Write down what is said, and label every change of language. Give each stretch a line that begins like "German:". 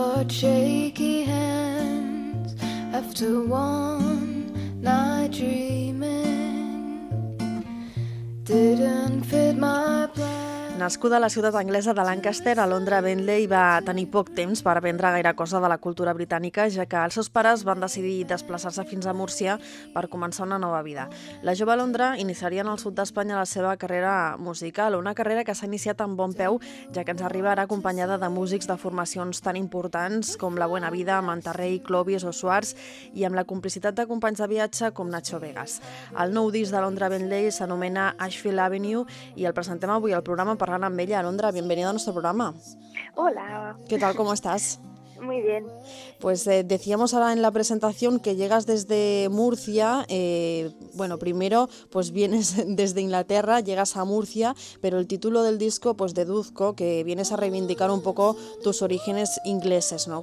English: Shaky hands after one night dreaming didn't fit my plan.
Catalan: Nascuda a la ciutat anglesa de Lancaster, Alondra Bentley va tenir poc temps per aprendre gaire cosa de la cultura britànica, ja que els seus pares van decidir desplaçar-se fins a Múrcia per començar una nova vida. La jove Alondra iniciaria en el sud d'Espanya la seva carrera musical, una carrera que s'ha iniciat amb bon peu, ja que ens arribarà acompanyada de músics de formacions tan importants com La Buena Vida, Mantarrey, Clovis o Suars, i amb la complicitat de companys de viatge com Nacho Vegas. El nou disc d'Alondra Bentley s'anomena Ashfield Avenue i el presentem avui al programa parlant amb ella. Alondra, benvenida al nostre programa. Hola.
Spanish: ¿Qué tal? ¿Cómo estás? Muy bien. Pues decíamos ahora en la presentación que llegas desde Murcia. Bueno, primero, pues vienes desde Inglaterra, llegas a Murcia, pero el título del disco, pues deduzco que vienes a reivindicar un poco tus orígenes ingleses, ¿no?